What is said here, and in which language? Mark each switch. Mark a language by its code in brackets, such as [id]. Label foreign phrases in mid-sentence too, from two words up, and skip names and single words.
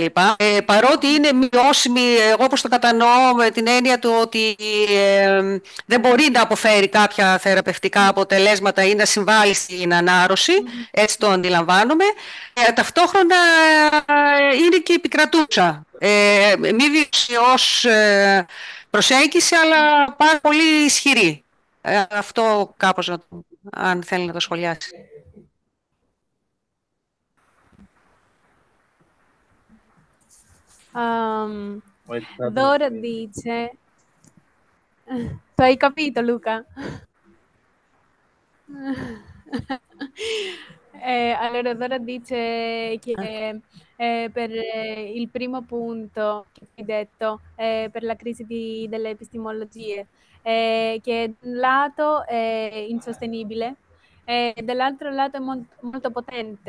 [el] Παρότι είναι βιώσιμη, εγώ όπως το κατανοώ με την έννοια του ότι δεν μπορεί να αποφέρει κάποια θεραπευτικά αποτελέσματα ή να συμβάλλει στην ανάρρωση, έτσι το αντιλαμβάνομαι, ταυτόχρονα είναι και επικρατούσα. Μη βιώσιμη ως προσέγγιση, αλλά πάρα πολύ ισχυρή. Αυτό κάπως, αν θέλει να το σχολιάσει. [it] Dora dice, tu hai capito Luca? Allora Dora dice che per il primo punto che hai detto, per la crisi delle epistemologie, che da un lato è insostenibile e dall'altro lato è molto potente.